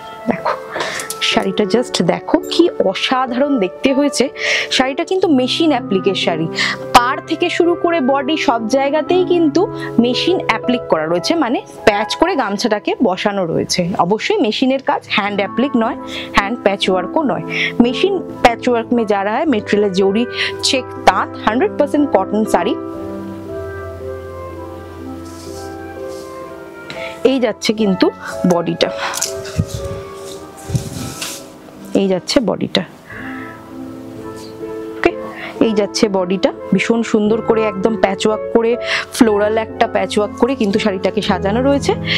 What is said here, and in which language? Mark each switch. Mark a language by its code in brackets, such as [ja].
[bn] দেখো শাড়িটা জাস্ট দেখো কি অসাধারণ দেখতে হয়েছে। শাড়িটা কিন্তু মেশিন অ্যাপ্লিকের শাড়ি, পাড় থেকে শুরু করে বডি সব জায়গাতেই কিন্তু মেশিন অ্যাপ্লিক করা রয়েছে, মানে প্যাচ করে গামছাটাকে বসানো রয়েছে। অবশ্যই মেশিনের কাজ, হ্যান্ড অ্যাপ্লিক নয়, হ্যান্ড প্যাচ ওয়ার্কও নয়। [hi] মেশিন पैच वर्क में जा रहा है। मटेरियल जोड़ी चेक तांत 100% कॉटन साड़ी। [bn] এই যাচ্ছে কিন্তু বডিটা, এই যাচ্ছে বডিটা, ওকে এই যাচ্ছে বডিটা। ভীষণ সুন্দর করে একদম প্যাচওয়ার্ক করে, ফ্লোরাল একটা প্যাচওয়ার্ক করে কিন্তু শাড়িটাকে সাজানো রয়েছে।